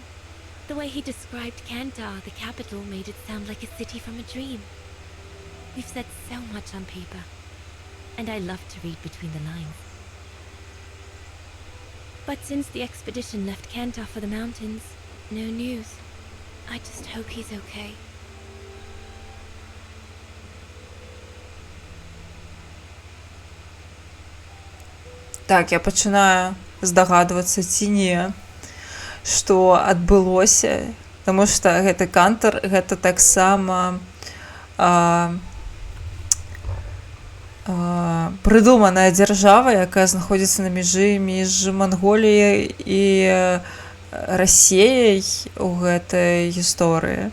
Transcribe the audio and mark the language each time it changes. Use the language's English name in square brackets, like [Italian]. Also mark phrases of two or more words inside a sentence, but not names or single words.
[English] The way he described Kantar, the capital, made it sound like a city from a dream. We've said so much on paper, and I love to read between the lines. But since the expedition left Kantar for the mountains, no news. I just hope he's okay. [Belarusian] Так, я пачынаю здагадвацца ці не, што адбылося, таму што гэты Кантар гэта таксама прыдуманая дзяржава, якая знаходзіцца на мяжы між Манголіяй і Расеяй у гэтай гісторыі.